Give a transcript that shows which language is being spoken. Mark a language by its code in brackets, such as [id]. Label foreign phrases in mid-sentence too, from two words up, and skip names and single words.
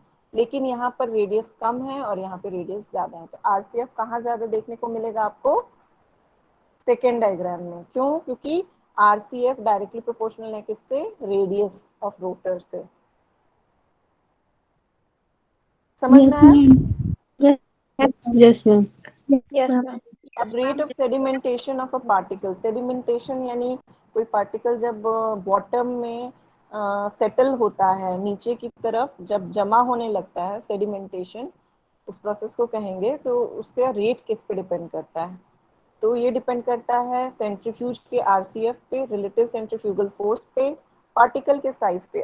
[hi] लेकिन यहाँ पर रेडियस कम है और यहाँ पे रेडियस ज्यादा है। तो RCF कहाँ ज्यादा देखने को मिलेगा आपको? [en] second diagram [hi] में। क्यों? क्योंकि RCF [en] directly proportional [hi] है किससे? [en] radius of rotor [hi] से। समझ में [en] Yes, [hi] आया? [en] ma'am. Yes, Yes, yes, ma'am. yes, ma'am. [hi] अब [en] rate of sedimentation of a particle, [hi] सेडिमेंटेशन यानी कोई पार्टिकल जब बॉटम में सेटल होता है, नीचे की तरफ जब जमा होने लगता है, सेडिमेंटेशन उस प्रोसेस को कहेंगे। तो उसका रेट किस पे डिपेंड करता है? तो ये डिपेंड करता है सेंट्रीफ्यूज के RCF पे, [en] relative centrifugal force [hi] पे, पार्टिकल के साइज पे।